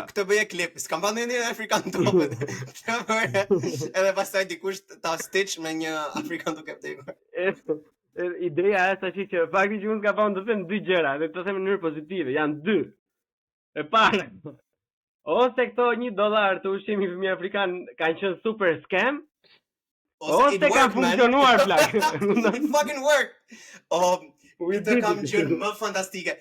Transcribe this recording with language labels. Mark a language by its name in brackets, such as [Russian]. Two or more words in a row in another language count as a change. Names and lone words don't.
[Albanian] Këtë bëje klip, s'kam parë ndonjë afrikan të dobët. Edhe pastaj dikush ta stitch me një afrikan duke vdekur. Ideja është që fakti që unë s'kam parë të them dy gjëra, dhe të them në mënyrë pozitive, janë dy. E para, ose këto $1 të ushqimi fëmijë afrikan kanë qenë [English] super scam, [Albanian] ose kanë funksionuar plak. [English] It fucking worked. [Albanian] Këtë kam qenë më fantastike.